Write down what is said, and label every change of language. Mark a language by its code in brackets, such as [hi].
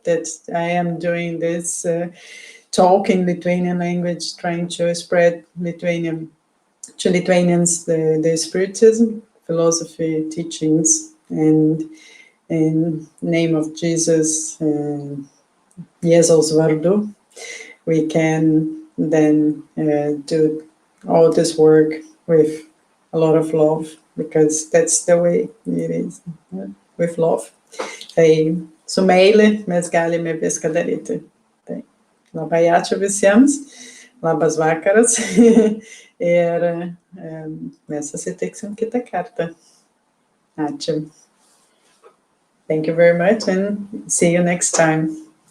[en] That I am doing this talk in Lithuanian language, trying to spread Lithuanian to Lithuanians the Spiritism, philosophy, teachings, and in name of Jesus. [lt] Jėzaus vardu, [en] we can then do all this work with a lot of love, because that's the way it is, with love. [lt] Tai su meile mes galime viską daryti. Tai labai ačiū visiems, labas vakaras ir mes susitiksim kitą kartą. Ačiū. [en] Thank you very much and see you next time.